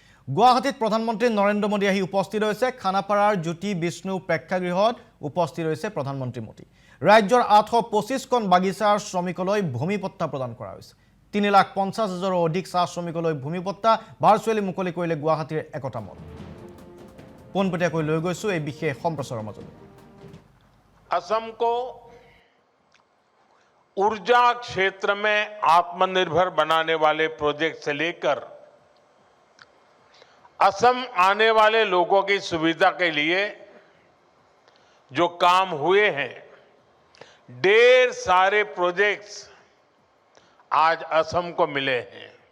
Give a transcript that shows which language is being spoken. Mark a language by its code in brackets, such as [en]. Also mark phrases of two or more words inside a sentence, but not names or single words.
[as] গুৱাহাটীত প্ৰধানমন্ত্ৰী নৰেন্দ্ৰ মোদী আহি উপস্থিত হৈছে। খানাপাৰাৰ জ্যোতি বিষ্ণু প্ৰেক্ষাগৃহত উপস্থিত হৈছে প্ৰধানমন্ত্ৰী মোদী। ৰাজ্যৰ 825খন বাগিচাৰ শ্ৰমিকলৈ ভূমিপট্টা প্ৰদান কৰা হৈছে। 3,50,000ৰো অধিক চাহ শ্ৰমিকলৈ ভূমিপট্টা ভাৰ্চুৱেলি মুকলি কৰিলে গুৱাহাটীৰ একতা মল। পোনপটীয়াকৈ লৈ গৈছো এই বিশেষ সম্প্ৰচাৰৰ মাজলৈ। [hi] असम को ऊर्जा क्षेत्र में आत्मनिर्भर बनाने वाले प्रोजेक्ट से लेकर असम आने वाले लोगों की सुविधा के लिए जो काम हुए हैं, ढेर सारे प्रोजेक्ट्स आज असम को मिले हैं।